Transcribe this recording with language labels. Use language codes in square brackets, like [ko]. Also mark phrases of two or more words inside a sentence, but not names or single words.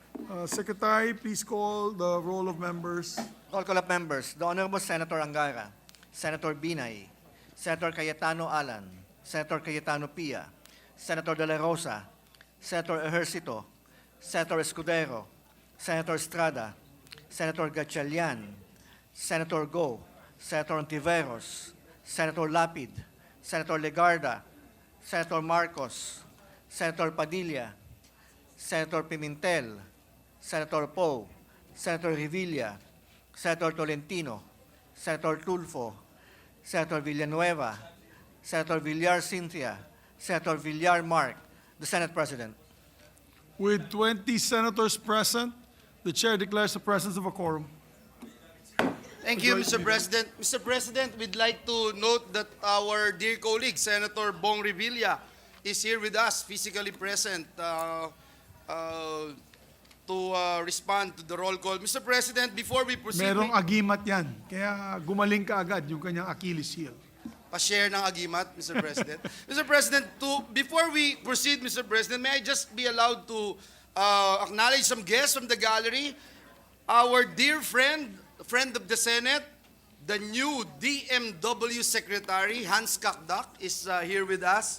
[en] Secretary, please call the roll of members. Roll call of members. The Honorable Senator Angara, Senator Binay, Senator Cayetano Alan, Senator Cayetano Pia, Senator De La Rosa, Senator Ejercito, Senator Escudero, Senator Estrada, Senator Gatchalian, Senator Go, Senator Ontiveros, Senator Lapid, Senator Legarda, Senator Marcos, Senator Padilla, Senator Pimentel, Senator Poe, Senator Revilla, Senator Tolentino, Senator Tulfo, Senator Villanueva, Senator Villar Cynthia, Senator Villar Mark, the Senate President. With 20 senators present, the chair declares the presence of a quorum. Thank you, Mr. President. Mr. President, we'd like to note that our dear colleague, Senator Bong Revilla, is here with us, physically present, to respond to the roll call. Mr. President, before we proceed, [tl] Merong agimat yan, kaya gumaling ka agad yung kanyang [en] Achilles heel. [tl] pa-share ng agimat, [en] Mr. President. Mr. President, before we proceed, Mr. President, may I just be allowed to acknowledge some guests from the gallery? Our dear friend of the Senate, the new DMW Secretary, Hans Kakdak, is here with us.